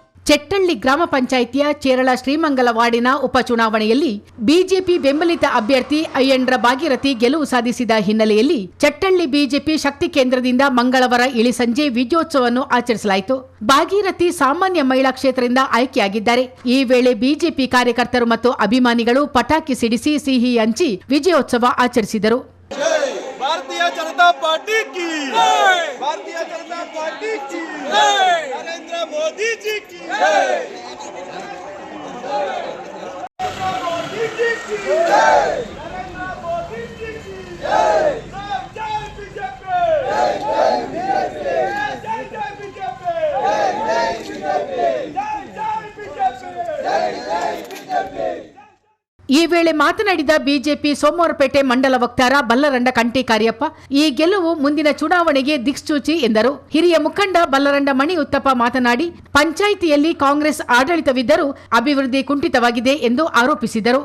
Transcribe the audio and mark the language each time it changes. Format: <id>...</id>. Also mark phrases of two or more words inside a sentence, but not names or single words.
<kn>ಚೆಟ್ಟಳ್ಳಿ ಗ್ರಾಮ ಪಂಚಾಯಿತಿಯ ಚೇರಳ ಶ್ರೀಮಂಗಲ ವಾರ್ಡಿನ ಉಪಚುನಾವಣೆಯಲ್ಲಿ ಬಿಜೆಪಿ ಬೆಂಬಲಿತ ಅಭ್ಯರ್ಥಿ ಅಯ್ಯಂಡ್ರ ಭಾಗೀರಥಿ ಗೆಲುವು ಸಾಧಿಸಿದ ಹಿನ್ನೆಲೆಯಲ್ಲಿ ಚೆಟ್ಟಳ್ಳಿ ಬಿಜೆಪಿ ಶಕ್ತಿ ಕೇಂದ್ರದಿಂದ ಮಂಗಳವಾರ ಇಳಿ ಸಂಜೆ ವಿಜಯೋತ್ಸವವನ್ನು ಆಚರಿಸಲಾಯಿತು. ಭಾಗೀರಥಿ ಸಾಮಾನ್ಯ ಮಹಿಳಾ ಕ್ಷೇತ್ರದಿಂದ ಆಯ್ಕೆಯಾಗಿದ್ದಾರೆ. ಈ ವೇಳೆ ಬಿಜೆಪಿ ಕಾರ್ಯಕರ್ತರು ಮತ್ತು ಅಭಿಮಾನಿಗಳು ಪಟಾಕಿ ಸಿಡಿಸಿ ಸಿಹಿ ಹಂಚಿ ವಿಜಯೋತ್ಸವ ಆಚರಿಸಿದರು.</kn> <hi>भारतीय जनता पार्टी की भारतीय जनता पार्टी की नरेंद्र मोदी जी की मोदी जी की नरेंद्र मोदी जी की जय जय बीजेपी जय जय बीजेपी जय जय बीजेपी जय जय बीजेपी जय जय बीजेपी</hi> <kn>ಈ ವೇಳೆ ಮಾತನಾಡಿದ ಬಿಜೆಪಿ ಸೋಮವಾರಪೇಟೆ ಮಂಡಲ ವಕ್ತಾರ ಬಲ್ಲರಂಡ ಕಂಟಿ ಕಾರ್ಯಪ್ಪ, ಈ ಗೆಲುವು ಮುಂದಿನ ಚುನಾವಣೆಗೆ ದಿಕ್ಸೂಚಿ ಎಂದರು. ಹಿರಿಯ ಮುಖಂಡ ಬಲ್ಲರಂಡ ಮಣಿ ಉತ್ತಪ್ಪ ಮಾತನಾಡಿ, ಪಂಚಾಯಿತಿಯಲ್ಲಿ ಕಾಂಗ್ರೆಸ್ ಆಡಳಿತವಿದ್ದರೂ ಅಭಿವೃದ್ಧಿ ಕುಂಠಿತವಾಗಿದೆ ಎಂದು ಆರೋಪಿಸಿದರು.</kn>